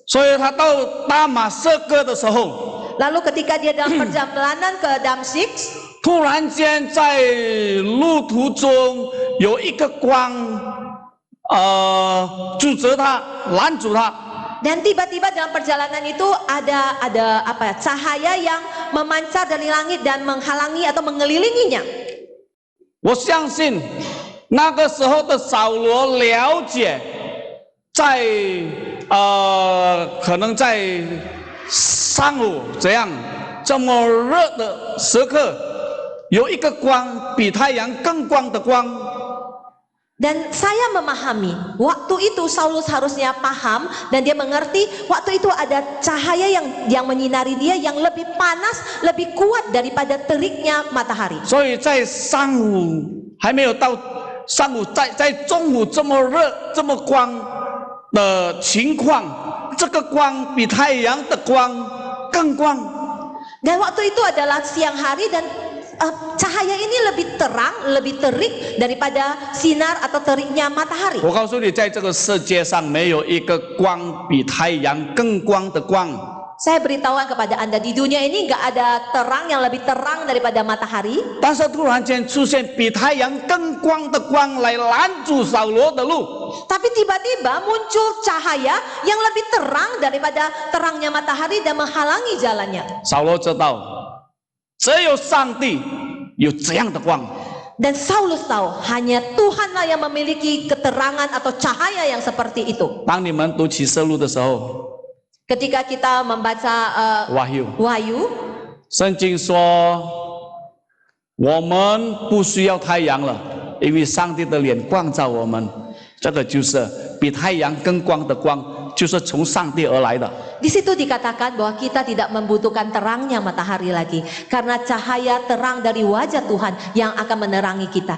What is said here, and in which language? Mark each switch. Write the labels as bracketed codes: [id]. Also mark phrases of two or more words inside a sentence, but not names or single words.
[zh] 所以他到大马士革的时候， [id] Lalu ketika dia dalam perjalanan ke Damsyik, [zh] 突然间在路途中有一个光，阻止他，拦住他。 [id] dan tiba-tiba dalam perjalanan itu ada cahaya yang memancar dari langit dan menghalangi atau mengelilinginya. [zh] 我相信那个时候的扫罗了解，在可能在上午这么热的时刻，有一个光比太阳更光的光。 [id] Dan saya memahami waktu itu Saulus harusnya paham dan dia mengerti waktu itu ada cahaya yang menyinari dia yang lebih panas, lebih kuat daripada teriknya matahari. [zh] 所以在上午还没有到上午，在中午这么热、这么光的情况，这个光比太阳的光更光。 [id] Dan waktu itu adalah siang hari dan cahaya ini lebih terang, lebih terik daripada sinar atau teriknya matahari. [zh] 我告诉你，在这个世界上没有一个光比太阳更光的光。 [id] Saya beritahukan kepada Anda, di dunia ini nggak ada terang yang lebih terang daripada matahari. [zh] 但是突然间出现比太阳更光的光来拦住扫罗的路。 [id] Tapi tiba-tiba muncul cahaya yang lebih terang daripada terangnya matahari dan menghalangi jalannya. [zh] 扫罗知道，只有上帝有这样的光。 [id] Dan Saulus tahu hanya Tuhanlah yang memiliki keterangan atau cahaya yang seperti itu. [zh] 当你们读启示录的时候， [id] Ketika kita membaca [zh] 哇哟， [id] Wahyu, [zh] 圣经说我们不需要太阳了，因为上帝的脸光照我们。这个就是比太阳更光的光，就是从上帝而来的。 [id] di situ dikatakan bahwa kita tidak membutuhkan terangnya matahari lagi, karena cahaya terang dari wajah Tuhan yang akan menerangi kita.